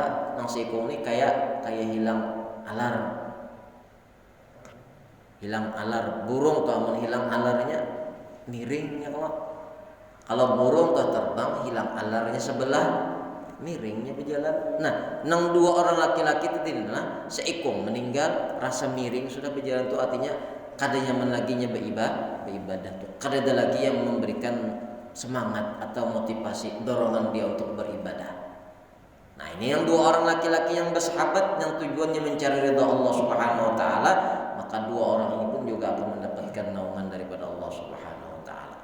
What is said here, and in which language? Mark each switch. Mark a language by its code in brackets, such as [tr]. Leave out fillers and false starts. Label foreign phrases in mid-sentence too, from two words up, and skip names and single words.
[bjn] Nang seikung ini kayak hilang alar burung tuh, amun hilang alarnya miringnya kalau burung tuh terbang hilang alarnya sebelah, miringnya berjalan. Nah, nang 2 orang laki-laki itu tidak seikung meninggal, rasa miring sudah berjalan tuh, artinya kada nyaman laginya beribadah tuh, [id] kada ada lagi yang memberikan semangat atau motivasi, dorongan dia untuk beribadah. Nah, ini yang dua orang laki-laki yang bersahabat yang tujuannya mencari ridha Allah Subhanahu wa taala, maka dua orang ini pun juga akan mendapatkan naungan daripada Allah Subhanahu wa taala.